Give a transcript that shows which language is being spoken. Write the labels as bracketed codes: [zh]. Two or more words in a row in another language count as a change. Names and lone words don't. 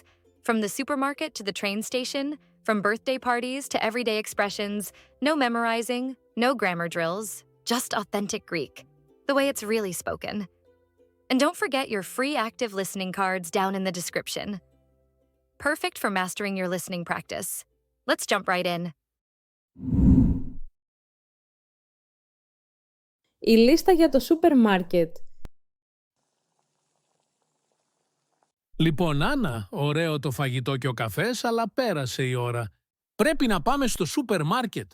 [en] From the supermarket to the train station, from birthday parties to everyday expressions, no memorizing, no grammar drills, just authentic Greek, the way it's really spoken. And don't forget your free active listening cards down in the description. Perfect for mastering your listening practice. Let's jump right in. [el] Η λίστα για το σούπερ μάρκετ. Λοιπόν, Άννα, ωραίο το φαγητό και ο καφές, αλλά πέρασε η ώρα. Πρέπει να πάμε στο σούπερ μάρκετ.